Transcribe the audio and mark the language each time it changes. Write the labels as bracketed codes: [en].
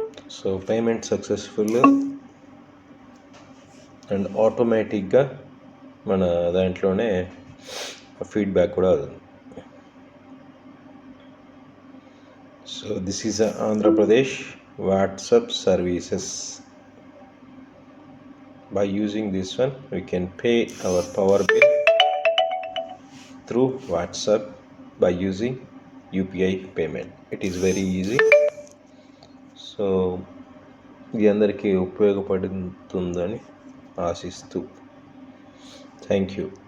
[te] So payment successful and ఆటోమేటిక్గా మన దాంట్లోనే ఫీడ్బ్యాక్ కూడా అవుతుంది. [en] So this is Andhra Pradesh WhatsApp services by using this one we can pay our power bill through WhatsApp by using UPI payment. It is very easy. [te] So ఇది అందరికీ ఉపయోగపడుతుందని ఆశిస్తూ thank you.